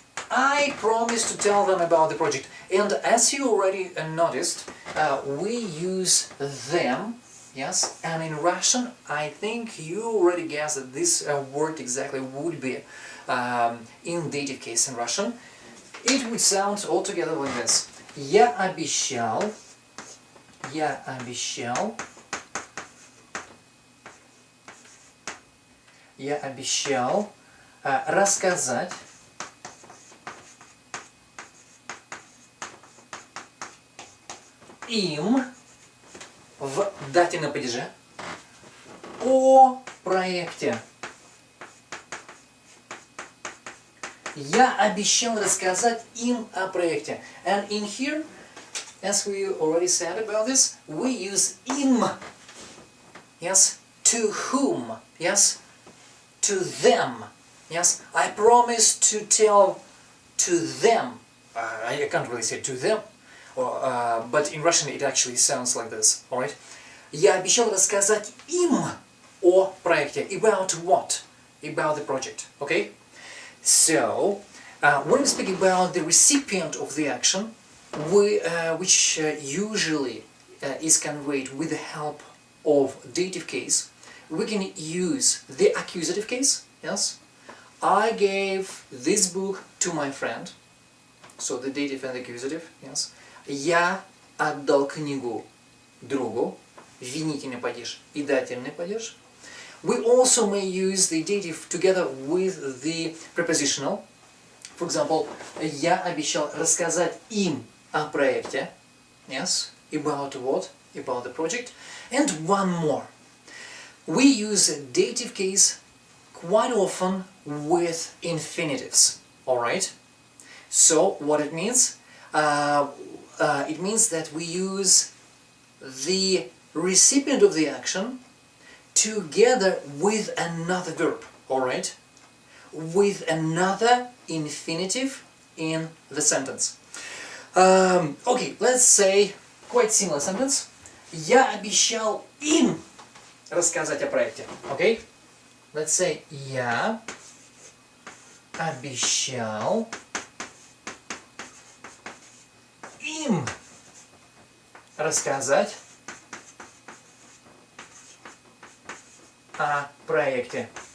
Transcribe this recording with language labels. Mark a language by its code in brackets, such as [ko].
[en] I promised to tell them about the project, and as you already noticed, we use them, yes, and in Russian I think you already guessed that this word exactly would be in dative case in Russian. It would sound altogether like this. [ru] Я обещал рассказать им в дативном падеже о проекте. Я обещал рассказать им о проекте. [en] And in here, as we already said about this, we use им. Yes, to whom? Yes, to them. Yes, I promised to tell to them. I can't really say to them, but in Russian it actually sounds like this. All right. [ru] Я обещал рассказать им о проекте. [en] About what? About the project. Okay. So, when we speak about the recipient of the action, which usually is conveyed with the help of dative case, we can use the accusative case, yes? I gave this book to my friend, so the dative and the accusative, yes? [ru] Я отдал книгу другу, винительный падеж и дательный падеж. [en] We also may use the dative together with the prepositional. For example, [ru] я обещал рассказать им о проекте. [en] Yes, about what? About the project. And one more. We use a dative case quite often with infinitives. Alright? So, what it means? It means that we use the recipient of the action together with another verb, alright? With another infinitive in the sentence. Okay, let's say quite similar sentence. [ru] Я обещал им рассказать о проекте. [en] Okay? Let's say [ru] я обещал им рассказать о проекте.